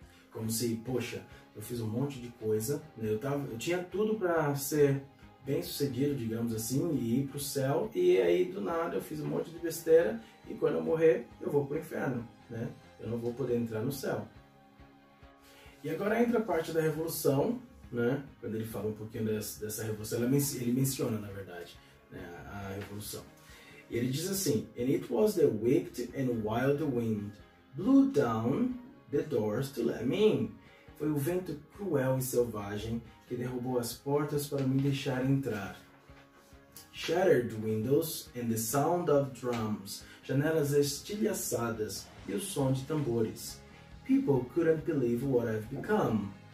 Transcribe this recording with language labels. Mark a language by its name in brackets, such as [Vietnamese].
[Portuguese] Como se, poxa, eu fiz um monte de coisa, né, eu tinha tudo para ser bem sucedido, digamos assim, e ir para o céu, e aí do nada eu fiz um monte de besteira e quando eu morrer eu vou para o inferno, né? Eu não vou poder entrar no céu. E agora entra a parte da revolução, né? Quando ele fala um pouquinho dessa revolução, ele menciona, na verdade, né, a revolução. E ele diz assim: [English] And it was the wicked and wild wind blew down the doors to let me in. [Portuguese] Foi o vento cruel e selvagem que derrubou as portas para me deixar entrar. [English] Shattered windows and the sound of drums. [Portuguese] Janelas estilhaçadas e o som de tambores. [English] People couldn't believe what I've become.